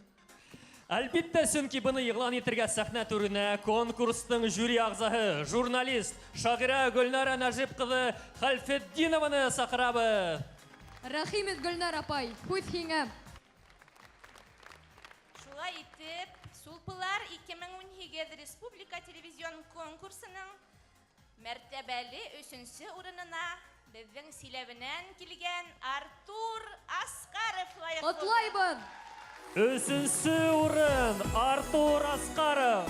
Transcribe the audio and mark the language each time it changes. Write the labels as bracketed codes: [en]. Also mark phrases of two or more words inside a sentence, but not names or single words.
[ba] Әлбиттә, сөнки быны йығлан итергә сәхнә түренә конкурстың жюри ағзаһы, журналист, шағира Гөлнара Нәжип ҡыҙы Хәлфетдинованы саҡырабыҙ. Рәхимет, Гөлнар апай, һүҙ һиңә. Шулай итеп, Сулпылар Сулпылар 2018 Республика телевизион конкурсының мәртәбәле 3-нче урынына безнең Силәбенән килгән Артур Аскаров лайык булды. Котлайбыз! 3-нче урын Артур Аскаров.